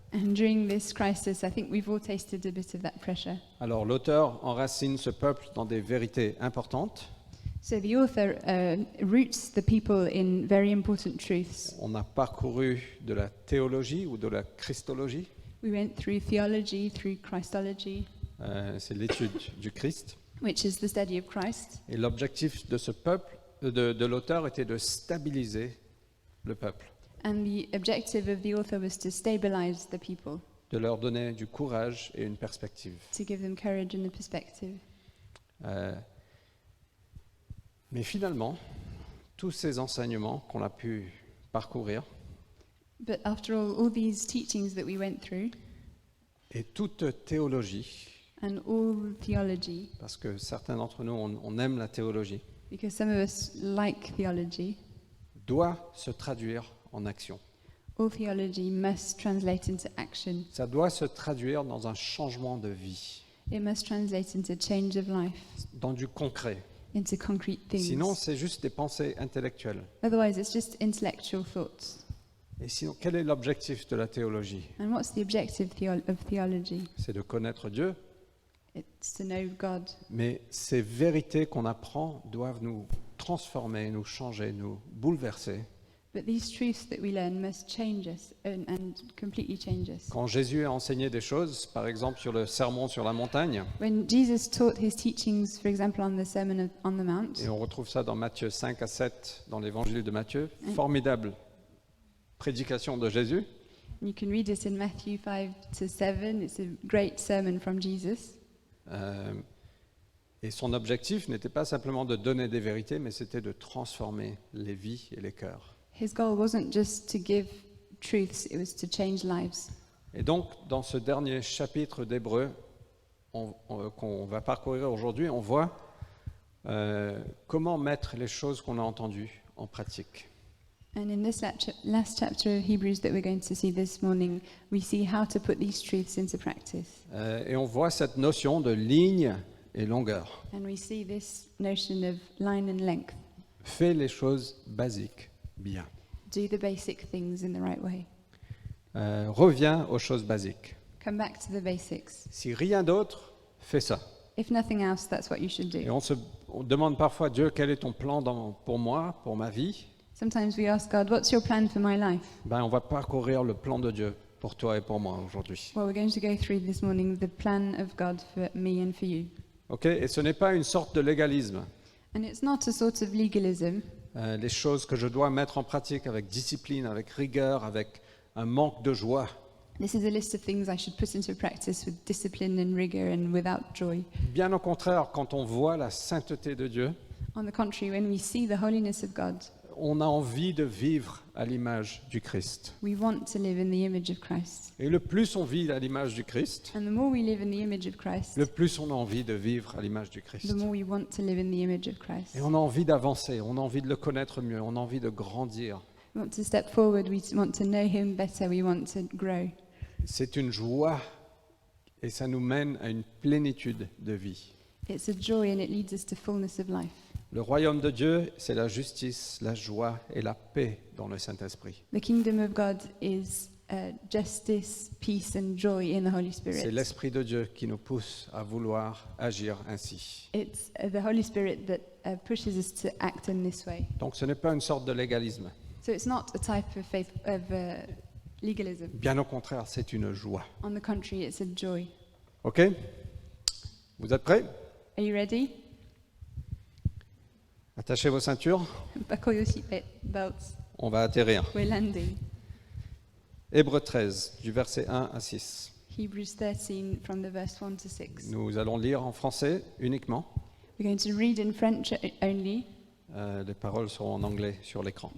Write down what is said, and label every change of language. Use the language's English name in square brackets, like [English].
[English] And during this crisis, I think we've all tasted a bit of that pressure. [French] Alors l'auteur enracine ce peuple dans des vérités importantes. [English] So the author roots the people in very important truths. [French] On a parcouru de la théologie ou de la christologie, [English] We went through theology, through Christology, [French] c'est l'étude du Christ. [English] which is the study of Christ. [French] Et l'objectif de ce peuple, de l'auteur, était de stabiliser le peuple, [English] And the objective of the author was to stabilize the people, [French] de leur donner du courage et une perspective. [English] to give them courage and a perspective. [French] Mais finalement, tous ces enseignements qu'on a pu parcourir [English] But after all these teachings that we went through, [French] et toute théologie, [English] and all theology, [French] parce que certains d'entre nous, on aime la théologie, [English] because some of us like theology, [French] doit se traduire en action. [English] all theology must translate into action. [French] Ça doit se traduire dans un changement de vie, [English] It must translate into change of life, [French] dans du concret. [English] into concrete things. [French] Sinon, c'est juste des pensées intellectuelles. [English] Otherwise, it's just intellectual thoughts. [French] Et sinon, quel est l'objectif de la théologie? [English] And what's the objective of theology? [French] C'est de connaître Dieu, [English] It's to know God. [French] mais ces vérités qu'on apprend doivent nous transformer, nous changer, nous bouleverser. [English] But these truths that we learn must change us and completely change us. [French] Quand Jésus a enseigné des choses, par exemple sur le sermon sur la montagne, [English] When Jesus taught his teachings, for example, on the Sermon on the Mount, [French] et on retrouve ça dans Matthieu 5 à 7, dans l'évangile de Matthieu, formidable prédication de Jésus, [English] you can read it in Matthew 5 to 7. It's a great sermon from Jesus. [French] et son objectif n'était pas simplement de donner des vérités, mais c'était de transformer les vies et les cœurs. [English] His goal wasn't just to give truths, it was to change lives. [French] Et donc, dans ce dernier chapitre d'Hébreux qu'on va parcourir aujourd'hui, on voit comment mettre les choses qu'on a entendues en pratique. [English] And in this last chapter of Hebrews that we're going to see this morning, we see how to put these truths into practice. [French] Et on voit cette notion de ligne et longueur. [English] And we see this notion of line and length. [French] Fais les choses basiques bien. [English] Do the basic things in the right way. [French] Reviens aux choses basiques. [English] Come back to the basics. [French] Si rien d'autre, fais ça. [English] If nothing else, that's what you should [French] Et [English] do. [French] on demande parfois, Dieu, quel est ton plan pour moi, pour ma vie? [English] Sometimes we ask God, what's your plan for my life? [French] On va parcourir le plan de Dieu pour toi et pour moi aujourd'hui. [English] Well, we're going to go through this morning the plan of God for me and for you. Ok? [French] Et ce n'est pas une sorte de légalisme. [English] And it's not a sort of legalism. [French] Les choses que je dois mettre en pratique avec discipline, avec rigueur, avec un manque de joie. [English] This is a list of things I should put into practice with discipline and rigor and without joy. [French] Bien au contraire, quand on voit la sainteté de Dieu, [English] On the contrary, when we see the holiness of God, [French] on a envie de vivre à l'image du Christ. [English] we want to live in the image of Christ. [French] Et le plus on vit à l'image du Christ, [English] And the more we live in the image of Christ, [French] le plus on a envie de vivre à l'image du Christ. [English] the more we want to live in the image of Christ. [French] Et on a envie d'avancer, on a envie de le connaître mieux, on a envie de grandir. [English] We want to step forward, we want to know Him better, we want to grow. [French] C'est une joie et ça nous mène à une plénitude de vie. [English] It's a joy and it leads us to fullness of life. [French] Le royaume de Dieu, c'est la justice, la joie et la paix dans le Saint-Esprit. [English] The kingdom of God is justice, peace and joy in the Holy [French] C'est [English] Spirit. [French] l'Esprit de Dieu qui nous pousse à vouloir agir ainsi. [English] It's the Holy Spirit that pushes us to act in this way. [French] Donc ce n'est pas une sorte de légalisme. [English] So it's not a type of faith of legalism. [French] Bien au contraire, c'est une joie. [English] On the contrary, it's a joy. [French] Ok? Vous êtes prêts? [English] Are you ready? [French] Attachez vos ceintures, [English] Buckle your belts. [French] on va atterrir. [English] We're landing. [French] Hébreux 13, du verset 1 à 6. [English] Hebrews 13 from the verse 1 to 6. [French] Nous allons lire en français uniquement. [English] We're going to read in French only. [French] Les paroles seront en anglais sur l'écran.